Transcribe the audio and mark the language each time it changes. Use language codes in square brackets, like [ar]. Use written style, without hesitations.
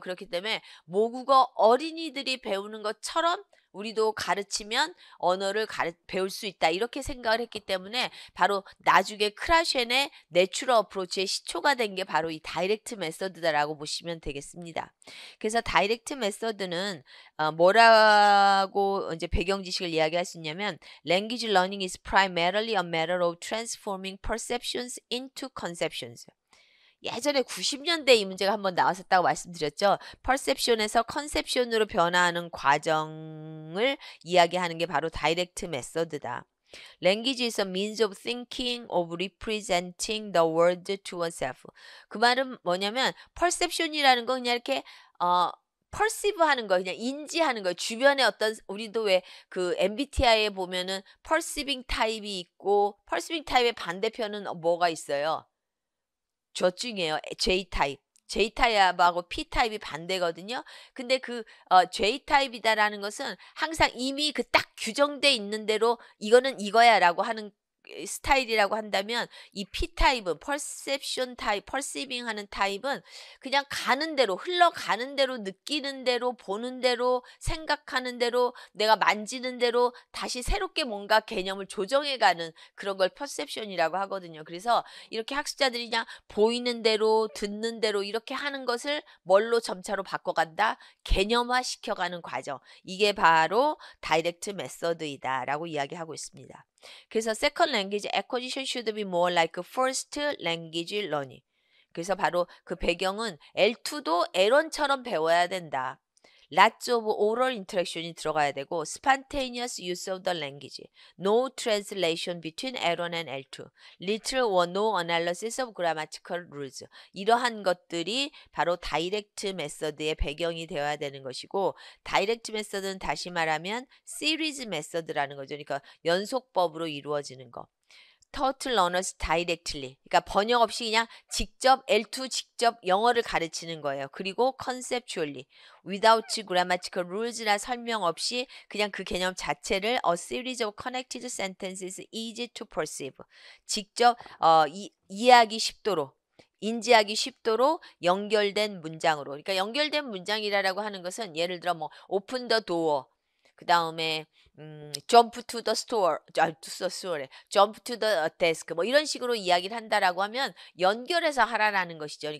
[ko] 그렇기 때문에 모국어 어린이들이 배우는 것처럼 우리도 가르치면 언어를 배울 수 있다 이렇게 생각을 했기 때문에 바로 나중에 크라셴의 내추럴 어프로치의 시초가 된 게 바로 이 다이렉트 메서드다라고 보시면 되겠습니다. 그래서 다이렉트 메서드는 뭐라고 이제 배경 지식을 이야기할 수 있냐면 [en] language learning is primarily a matter of transforming perceptions into conceptions. [ko] 예전에 90년대 이 문제가 한번 나왔었다고 말씀드렸죠. 퍼셉션에서 컨셉션으로 변화하는 과정을 이야기하는 게 바로 다이렉트 메서드다. [en] Language is a means of thinking, of representing the world to oneself. [ko] 그 말은 뭐냐면 perception이라는 건 그냥 이렇게 perceive 하는 거, 그냥 인지하는 거. 주변에 어떤 우리도 왜 그 MBTI에 보면은 perceiving 타입이 있고 perceiving 타입의 반대편은 뭐가 있어요? 저중이에요. J타입. J타입하고 P타입이 반대거든요. 근데 그 J타입이다라는 것은 항상 이미 그 딱 규정돼 있는 대로 이거는 이거야라고 하는 스타일이라고 한다면 이 P타입은 perception 타입, perceiving 하는 타입은 그냥 가는 대로 흘러가는 대로 느끼는 대로 보는 대로 생각하는 대로 내가 만지는 대로 다시 새롭게 뭔가 개념을 조정해 가는 그런 걸 perception이라고 하거든요. 그래서 이렇게 학습자들이 그냥 보이는 대로 듣는 대로 이렇게 하는 것을 뭘로 점차로 바꿔간다? 개념화 시켜가는 과정. 이게 바로 다이렉트 메서드이다라고 이야기하고 있습니다. [en] 그래서 second language acquisition should be more like first language learning. [ko] 그래서 바로 그 배경은 L2도 L1처럼 배워야 된다. [en] Lots of oral interaction이 [ko] 들어가야 되고 [en] spontaneous use of the language. No translation between L1 and L2. Little or no analysis of grammatical rules. [ko] 이러한 것들이 바로 다이렉트 메서드의 배경이 되어야 되는 것이고 다이렉트 메서드는 다시 말하면 시리즈 메서드라는 거죠. 그러니까 연속법으로 이루어지는 거. [en] Taught learners directly. [ko] 그러니까 번역 없이 그냥 직접 L2 직접 영어를 가르치는 거예요. 그리고 conceptually. [en] Without grammatical rules나 [ko] 설명 없이 그냥 그 개념 자체를 [en] a series of connected sentences easy to perceive. [ko] 직접 이해하기 쉽도록 인지하기 쉽도록 연결된 문장으로. 그러니까 연결된 문장이라고 하는 것은 예를 들어 뭐 [en] open the door. [ko] 그 다음에 [en] jump to the store, jump to the desk [ko] 뭐 이런 식으로 이야기를 한다라고 하면 연결해서 하라는 것이죠.